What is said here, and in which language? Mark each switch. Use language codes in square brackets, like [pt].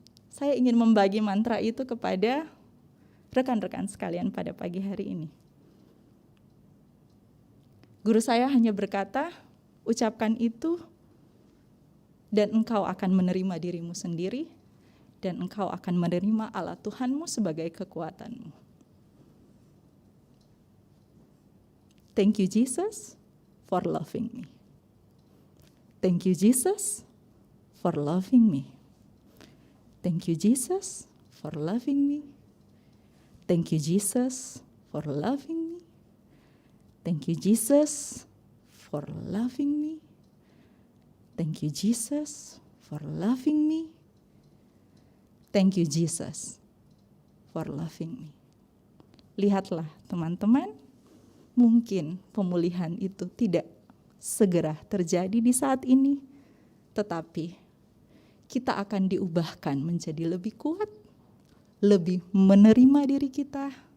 [id] Saya ingin membagi mantra itu kepada rekan-rekan sekalian pada pagi hari ini. Guru saya hanya berkata, ucapkan itu dan engkau akan menerima dirimu sendiri dan engkau akan menerima Allah Tuhanmu sebagai kekuatanmu. [en] Thank you Jesus for loving me. Thank you Jesus for loving me. Thank you Jesus for loving me. Thank you Jesus for loving me. Thank you Jesus for loving me. Thank you Jesus for loving me. Thank you Jesus for loving me." [id] Lihatlah teman-teman, mungkin pemulihan itu tidak segera terjadi di saat ini, tetapi kita akan diubahkan menjadi lebih kuat, lebih menerima diri kita.